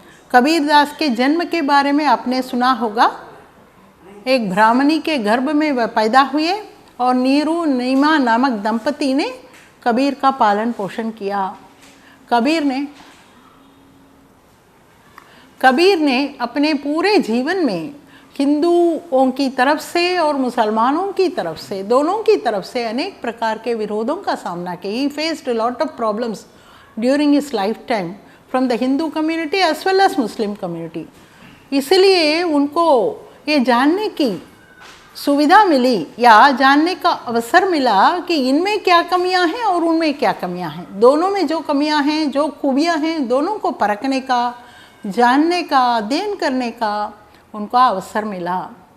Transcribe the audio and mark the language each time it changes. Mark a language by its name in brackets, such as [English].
[Hindi] कबीरदास के जन्म के बारे में आपने सुना होगा। एक ब्राह्मणी के गर्भ में वह पैदा हुए और नीरू नीमा नामक दंपति ने कबीर का पालन पोषण किया। कबीर ने अपने पूरे जीवन में हिंदुओं की तरफ से और मुसलमानों की तरफ से, दोनों की तरफ से अनेक प्रकार के विरोधों का सामना किया। [English] He faced a lot of problems during his lifetime from the Hindu community as well as Muslim community. [Hindi] इसलिए उनको ये जानने की सुविधा मिली या जानने का अवसर मिला कि इनमें क्या कमियां हैं और उनमें क्या कमियां हैं, दोनों में जो कमियां हैं, जो खूबियां हैं, दोनों को परखने का, जानने का, अध्ययन करने का उनको अवसर मिला।